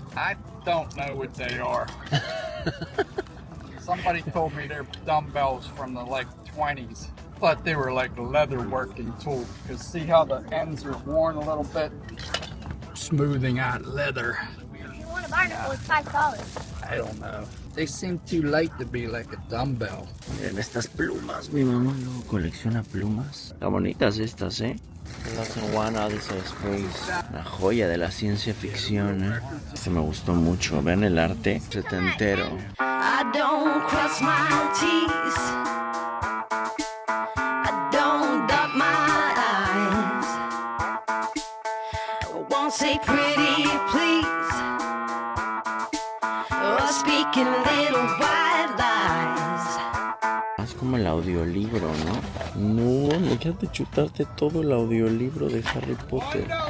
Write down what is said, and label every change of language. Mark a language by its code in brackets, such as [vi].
[en] I don't know what they are. Somebody told me they're dumbbells from the like 20s. Thought they were like a leather working tool. Because see how the ends are worn a little bit? Smoothing out leather. If you want to buy it, it's $5. I don't know. They seem too light to be like a dumbbell. [es] Miren estas plumas. Mi mamá luego colecciona plumas. Están bonitas estas, ¿eh? Las One Odyssey Space. La joya de la ciencia ficción, ¿eh? Este me gustó mucho. Vean el arte setentero. [en] I don't cross my T's. I don't dot my I's. I won't say pretty please. Or speaking little white lies. [es] Es como el audiolibro, ¿no? No, me quedaste chutarte todo el audiolibro de Harry Potter.